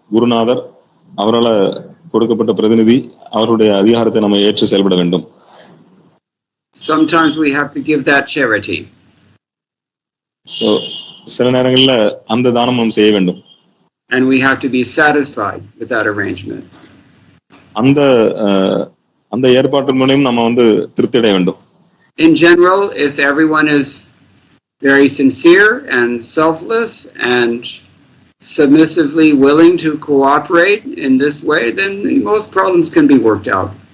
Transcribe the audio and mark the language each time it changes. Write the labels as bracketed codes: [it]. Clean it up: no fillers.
[ta] குருநாதர், அவரால் கொடுக்கப்பட்ட பிரதிநிதி, அவருடைய அதிகாரத்தை நம்ம ஏற்று செயல்பட வேண்டும். [en] Sometimes we have to give that charity. [ta] So சில நேரங்கள்ல அந்த தானம் நாம் செய்ய வேண்டும். [en] And we have to be satisfied with that arrangement. [ta] அந்த ஏற்பாட்டு மூலம் நம்ம திருப்தி அடைய வேண்டும். [en] In general, if everyone is very sincere and selfless and submissively willing to cooperate in this way, then most problems can be worked out.